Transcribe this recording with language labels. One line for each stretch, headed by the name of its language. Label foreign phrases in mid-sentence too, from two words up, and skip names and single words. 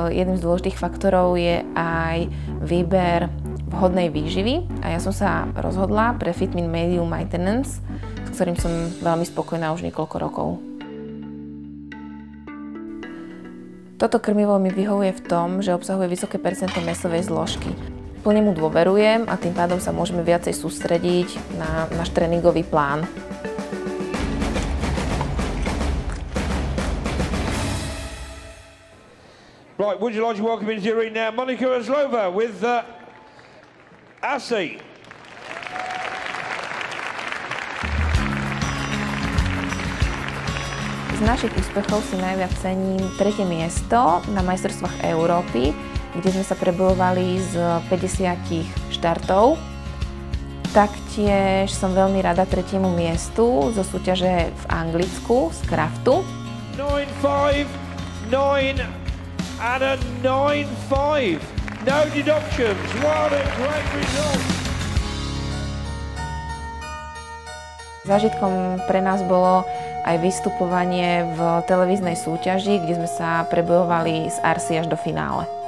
Slovak: z dôležitých faktorov je aj výber vhodnej výživy a ja som sa rozhodla pre Fitmin Medium Maintenance, s ktorým som veľmi spokojná už niekoľko rokov. Toto krmivo mi vyhovuje v tom, že obsahuje vysoké percento mäsovej zložky. Plne mu dôverujem a tým pádom sa môžeme viacej sústrediť na náš tréningový plán.
English: Right, would you like to welcome into your ring now Monika Ozlova with Asi.
Slovak: Z našich úspechov si najviac cením 3. miesto na majstrovstvách Európy, kde sme sa prebojovali z 50 štartov. Taktiež som veľmi rada 3. miestu zo súťaže v Anglicku z Craftu.
English: 9-5, 9 and a 9-5. No deductions. What a great result.
Slovak: Zážitkom pre nás bolo aj vystupovanie v televíznej súťaži, kde sme sa prebojovali z Arsi až do finále.